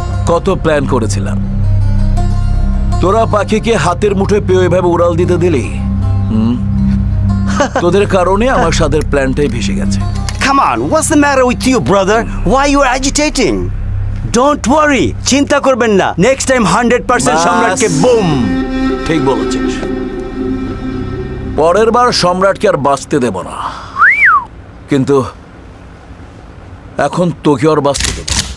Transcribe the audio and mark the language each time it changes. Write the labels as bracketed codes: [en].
[bn] কত প্ল্যান করেছিলাম, তোরা পাখিকে হাতের মুঠোয় পেয়ে এভাবে উড়াল দিতে দিলি। তোদের কারণে আমার সাদের প্ল্যানটাই ভেসে গেছে। [en] Come on, what's the matter with you, brother? Why you are agitating? Don't worry, [bn] চিন্তা করবেন না। [en] Next time 100% [bn] সম্রাটকে broom. ঠিক বলেছিস, পরের বার সম্রাটকে আর বাঁচতে দেব না, কিন্তু এখন তোকে আর বাঁচতে দেব।